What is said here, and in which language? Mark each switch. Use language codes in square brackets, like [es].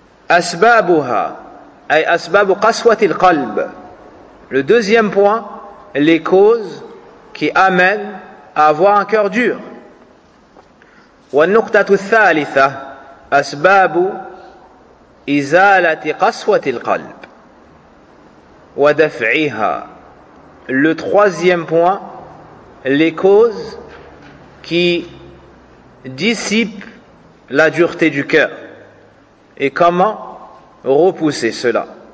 [ar] أسبابها أي أسباب قسوة القلب. [fr] Le deuxième point, les causes qui amènent à avoir un cœur dur. [ar] والنقطة الثالثة أسباب إزالة قسوة القلب ودفعها. [fr] Le troisième point, les causes qui dissipent la dureté du cœur et comment repousser cela.